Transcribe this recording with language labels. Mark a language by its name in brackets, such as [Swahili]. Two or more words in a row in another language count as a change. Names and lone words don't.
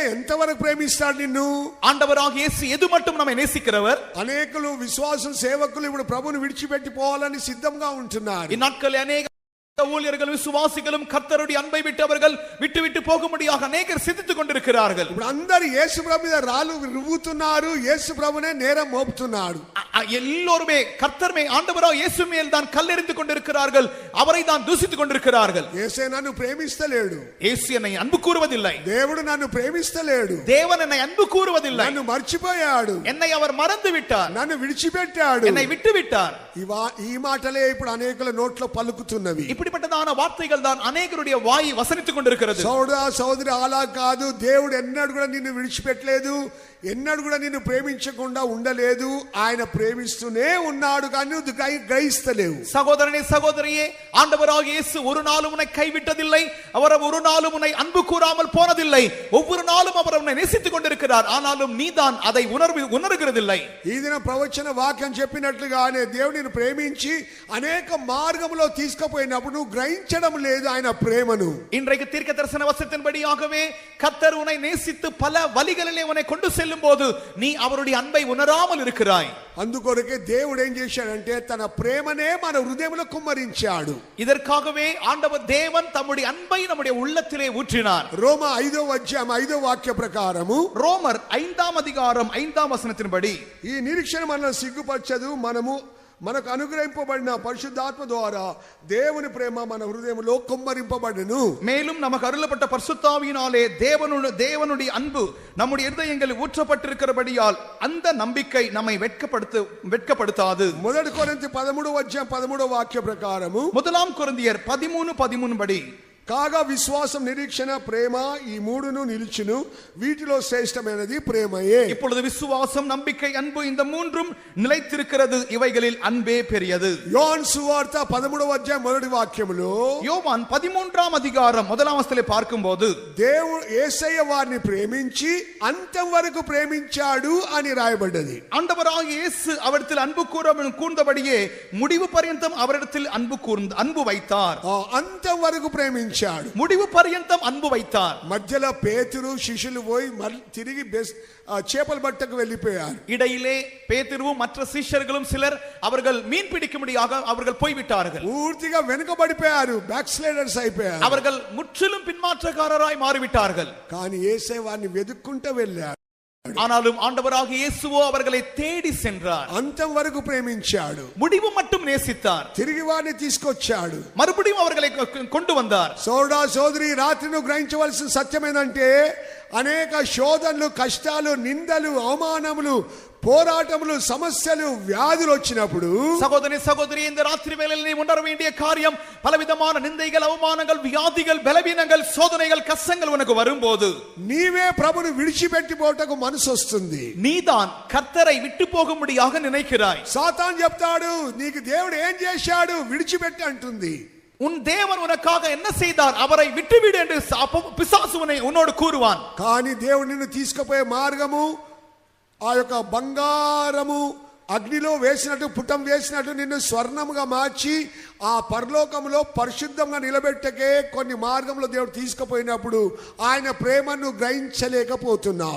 [Telugu] ఎంతవరకు ప్రేమిస్తాడు నిన్ను? [Tamil] ஆண்டவராகிய இயேசு எது மட்டும் நம்மை நேசிக்கிறவர். [Telugu] అనేకులు విశ్వాసం సేవకులు ఇప్పుడు ప్రభువుని విడిచిపెట్టి పోవాలని సిద్ధంగా ఉంటున్నారు. [Tamil] இந்நாட்களில் அநேக ஊழியர்கள் விசுவாசிகளும் கர்த்தருடைய அன்பை விட்டு அவர்கள் விட்டு போகும்படியாக அநேகர் சிந்தித்துக் கொண்டிருக்கிறார்கள். [Telugu] ఇప్పుడు అందరూ యేసు ప్రభు మీద రాళ్ళు రువ్వుతున్నారు, యేసు ప్రభునే నేరం మోపుతున్నారు. [Tamil] எல்லோருமே கர்த்தர் மேல் ஆண்டவராகிய இயேசு மேல் தான் கல்லெறிந்து கொண்டிருக்கிறார்கள், அவரை தான் தூசித்துக் கொண்டிருக்கிறார்கள். [Telugu] యేసే నన్ను ప్రేమిస్తలేడు, [Tamil] இயேசு என்னை அன்பு கூறுவதில்லை. [Telugu] దేవుడు నన్ను ప్రేమిస్తలేడు, [Tamil] தேவன் என்னை அன்பு கூறுவதில்லை. [Telugu] నన్ను మర్చిపోయాడు, [Tamil] என்னை அவர் மறந்து விட்டார், [Telugu] నన్ను విడిచిపెట్టాడు, [Tamil] என்னை விட்டு விட்டார். [Telugu] ఈ మాటలే ఇప్పుడు అనేకుల నోట్లో పలుకుతున్నవి. [Tamil] இப்படிப்பட்டதான வார்த்தைகள் தான் அநேகருடைய வாய் வசனித்துக் கொண்டிருக்கிறது. [Telugu] సోదరా సోదరి, అలా కాదు. దేవుడు ఎన్నడూ కూడా నిన్ను విడిచిపెట్టలేదు, ఎన్నడూ కూడా నిన్ను ప్రేమించకుండా ఉండలేదు. ఆయన ప్రేమిస్తూనే ఉన్నాడు, కానీ నువ్వు గ్రహిస్తలేవు. [Tamil] சகோதரனே சகோதரியே, ஆண்டவராகிய இயேசு ஒரு நாளும் உன்னை கைவிட்டதில்லை, அவர் ஒரு நாளும் உன்னை அன்பு கூறாமல் போனதில்லை. ஒவ்வொரு நாளும் அவர் உன்னை நேசித்துக் கொண்டிருக்கிறார். ஆனாலும் நீதான் அதை உணர்கிறதில்லை. [Telugu] ఈ దిన ప్రవచన వాక్యం చెప్పినట్లుగానే దేవుడు నిన్ను ప్రేమించి అనేక మార్గంలో తీసుకుపోయినప్పుడు నువ్వు గ్రహించడం లేదు ఆయన ప్రేమను. [Tamil] இன்றைக்கு தீர்க்க தரிசன வசனத்தின்படியாகவே கர்த்தர் உன்னை நேசித்து பல வழிகளிலே உன்னை கொண்டு செல்லும் போது நீ அவருடைய அன்பை உணராமல் இருக்கிறாய். [Telugu] అందుకొరకే దేవుడు ఏం చేశాడంటే తన ప్రేమనే మన హృదయంలో కుమ్మరించాడు. [Tamil] இதற்காகவே ஆண்டவர் தேவன் தம்முடைய அன்பை நம்முடைய உள்ளத்திலே ஊற்றினார். [Telugu] రోమ 5వ అధ్యాయం 5వ వాక్య ప్రకారము, [Tamil] ரோமர் 5ஆம் அதிகாரம் 5ஆம் வசனத்தின்படி, [Telugu] ఈ నిరీక్షణ మనల్ని సిగ్గుపరచదు, మనకు అనుగ్రహింపబడిన పరిశుద్ధాత్మ ద్వారా దేవుని ప్రేమ మన హృదయంలో కుమ్మరింపబడును. [Tamil] மேலும் நமக்கு அருளப்பட்ட பரிசுத்தாவியினாலே தேவனுடைய அன்பு நம்முடைய இதயங்களில் ஊற்றப்பட்டிருக்கிறபடியால் அந்த நம்பிக்கை நம்மை வெட்கப்படுத்தாது. [Telugu] 1 కొరింథీ 13వ అధ్యాయం 13వ వాక్య ప్రకారము, [Tamil] 1 கொரிந்தியர் 13:13 படி, [Telugu] కాగా విశ్వాసం, నిరీక్షణ, ప్రేమ ఈ మూడును నిలిచును, వీటిలో శ్రేష్టమైనది ప్రేమయే. [Tamil] இப்பொழுது விசுவாசம், நம்பிக்கை, அன்பு இந்த மூன்றும் நிலைத்திருக்கிறது, இவைகளில் அன்பே பெரியது. [Telugu] యోహాను సువార్త 13వ అధ్యాయం మొదటి వాక్యములో, [Tamil] யோவான் 13ஆம் அதிகாரம் 1ஆம் வசனத்திலே பார்க்கும்போது, [Telugu] దేవుడు యేసయ్య వారిని ప్రేమించి అంతం వరకు ప్రేమించాడు అని రాయబడ్డది. [Tamil] ஆண்டவராகிய இயேசு அவரிடத்தில் அன்பு கூர்ந்தபடியே முடிவு பர்யந்தம் அவரிடத்தில் அன்பு வைத்தார். [Telugu] అంతం వరకు ప్రేమించాడు, [Tamil] முடிவு பர்யந்தம் அன்பு வைத்தார். [Telugu] మధ్యలో పేతురు శిష్యులు పోయి తిరిగి చేపల బట్టకు వెళ్ళిపోయారు. [Tamil] இடையிலே பேதுருவும் மற்ற சீஷர்களும் சிலர் அவர்கள் மீன் பிடிக்கும்படியாக அவர்கள் போய்விட்டார்கள். [Telugu] పూర్తిగా వెనుకబడిపోయారు, [English] back sliders [Telugu] అయిపోయారు. [Tamil] அவர்கள் முற்றிலும் பின்மாற்றக்காரராய் மாறிவிட்டார்கள். [Telugu] కానీ యేసయ్య వారిని వెతుక్కుంటూ వెళ్ళాడు. [Tamil] ஆனாலும் ஆண்டவராகிய இயேசுவோ அவர்களை தேடி சென்றார். [Telugu] అంతం వరకు ప్రేమించాడు, [Tamil] முடிவு மட்டும் நேசித்தார். [Telugu] తిరిగి వారిని తీసుకొచ్చాడు, [Tamil] மறுபடியும் அவர்களை கொண்டு வந்தார். [Telugu] సోదరా సోదరి, రాత్రి నువ్వు గ్రహించవలసిన సత్యం ఏంటంటే అనేక శోధనలు, కష్టాలు, నిందలు, అవమానములు, పోరాటములు, సమస్యలు, వ్యాధులు వచ్చినప్పుడు, [Tamil] சகோதரனே சகோதரி, இந்த ராத்திரி வேளையில் நீ உணர வேண்டிய காரியம், பலவிதமான நிந்தைகள், அவமானங்கள், வியாதிகள், பலவீனங்கள், சோதனைகள், கஷ்டங்கள் உனக்கு வரும்போது [Telugu] నీవే ప్రభుని విడిచిపెట్టి పోటకు మనసు వస్తుంది. [Tamil] நீதான் கர்த்தரை விட்டு போகும்படியாக நினைக்கிறாய். [Telugu] సాతాను చెప్తాడు, నీకు దేవుడు ఏం చేశాడు, విడిచిపెట్టి అంటుంది. [Tamil] உன் தேவன் உனக்காக என்ன செய்தார், அவரை விட்டுவிடு என்று பிசாசு உன்னோடு கூறுவான். [Telugu] కానీ దేవుడు నిన్ను తీసుకుపోయే మార్గము ఆ యొక్క బంగారము అగ్నిలో వేసినట్టు, పుటం వేసినట్టు నిన్ను స్వర్ణముగా మార్చి ఆ పరలోకములో పరిశుద్ధంగా నిలబెట్టకే కొన్ని మార్గంలో దేవుడు తీసుకుపోయినప్పుడు ఆయన ప్రేమను గ్రహించలేకపోతున్నావు.